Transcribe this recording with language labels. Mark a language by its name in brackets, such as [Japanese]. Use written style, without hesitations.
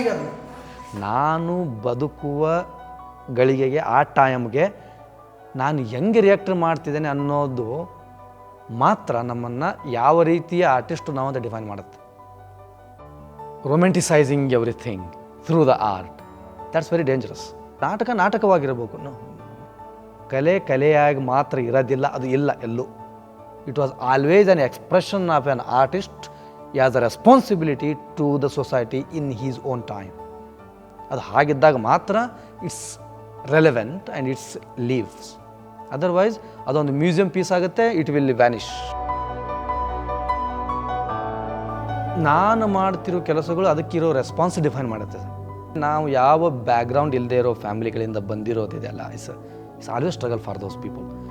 [Kannada] ಈಗ ನಾನು ಬದುಕುವ ಗಳಿಗೆಗೆ, ಆ ಟೈಮ್ಗೆ ನಾನು ಹೆಂಗೆ ರಿಯಾಕ್ಟ್ ಮಾಡ್ತಿದ್ದೇನೆ ಅನ್ನೋದು ಮಾತ್ರ ನಮ್ಮನ್ನು ಯಾವ ರೀತಿಯ ಆರ್ಟಿಸ್ಟು ನಾವು ಅಂತ ಡಿಫೈನ್ ಮಾಡುತ್ತೆ. [English] Romanticising everything through the art, that's very dangerous. [Kannada] ನಾಟಕ ನಾಟಕವಾಗಿರಬೇಕು, ಕಲೆ ಕಲೆಯಾಗಿ ಮಾತ್ರ ಇರೋದಿಲ್ಲ, ಅದು ಇಲ್ಲ ಎಲ್ಲೂ. [English] It was always an expression of an artist as a responsibility to the society in his own time. [Kannada] ಅದು ಹಾಗಿದ್ದಾಗ ಮಾತ್ರ [English] It's relevant and it's lives. [Kannada] Otherwise ಅದೊಂದು ಮ್ಯೂಸಿಯಂ ಪೀಸ್ ಆಗುತ್ತೆ, [English] It will vanish. [Kannada] ನಾನು ಮಾಡ್ತಿರೋ ಕೆಲಸಗಳು ಅದಕ್ಕಿರೋ ರೆಸ್ಪಾನ್ಸ್ ಡಿಫೈನ್ ಮಾಡುತ್ತೆ. ನಾವು ಯಾವ ಬ್ಯಾಕ್ಗ್ರೌಂಡ್ ಇಲ್ಲದೆ ಇರೋ ಫ್ಯಾಮಿಲಿಗಳಿಂದ ಬಂದಿರೋದಿದೆಯಲ್ಲ, [English] It's always struggle for those people.